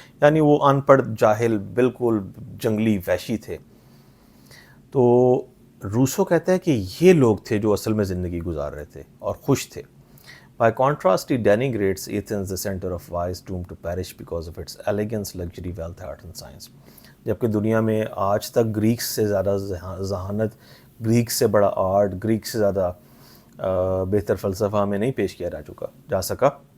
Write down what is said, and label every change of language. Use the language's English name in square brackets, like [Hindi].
[Urdu] یعنی وہ ان پڑھ جاہل بالکل جنگلی وحشی تھے. تو روسو کہتا ہے کہ یہ لوگ تھے جو اصل میں زندگی گزار رہے تھے اور خوش تھے. [English] By contrast, he denigrates Athens, the center of vice, doomed to perish because of its elegance, luxury, wealth, art and science. [Urdu] جبکہ دنیا میں آج تک گریکس سے زیادہ ذہانت، گریکس سے بڑا آرٹ، گریکس سے زیادہ بہتر فلسفہ ہمیں نہیں پیش کیا جا سکا.